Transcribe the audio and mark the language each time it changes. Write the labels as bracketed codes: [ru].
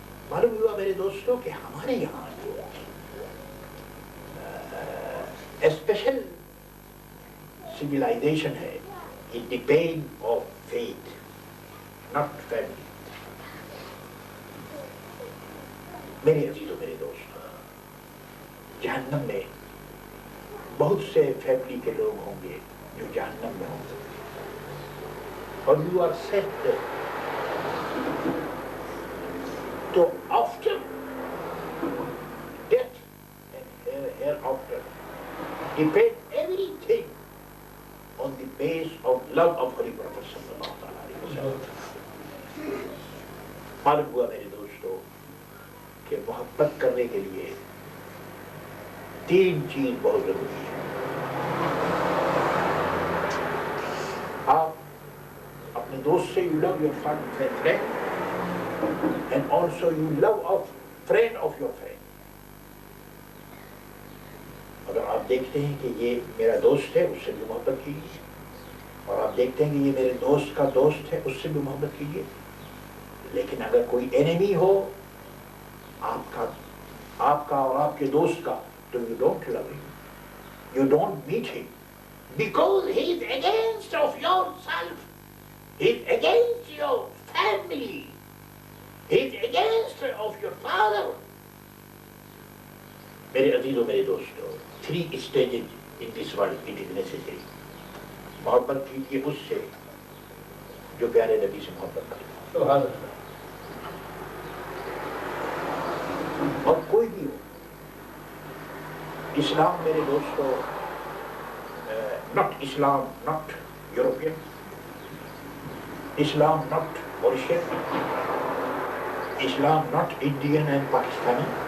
[ur] معلوم ہوا میرے دوستوں کہ ہمارے یہاں اسپیشل civilization ہے. [en] It depends on faith, not family. [ur] میرے عزیزوں میرے دوستوں، جہنم میں بہت سے فیملی کے لوگ ہوں گے جو جہنم میں ہوں گے، اور [en] you are set there. تو after death and hereafter depend everything on the base of love of Holy Prophet sallallahu alaihi wasallam. [ur] معلوم ہوا میرے دوستوں کہ محبت کرنے کے لیے تین چیز بہت ضروری ہے. آپ اپنے دوست سے [en] you love your friend and also you love of friend of your friend. [ur] اگر آپ دیکھتے ہیں کہ یہ میرا دوست ہے اس سے بھی محبت کیجیے، اور آپ دیکھتے ہیں کہ یہ میرے دوست کا دوست ہے اس سے بھی محبت کیجیے. لیکن اگر کوئی انیمی ہو آپ کا اور آپ کے دوست کا، تو [en] you don't love him, you don't meet him, because he is against of yourself, he is against your family, he is against of your father. [ur] میرے عزیزوں میرے دوستوں، [en] 3 stages in this world it is necessary. [ur] محبت کیجیے اس سے جو پیارے نبی سے محبت کرتا ہے، اور کوئی بھی ہو. اسلام میرے دوستوں، [en] not Islam, not European, Islam not Mauritian, Islam not Indian and Pakistani.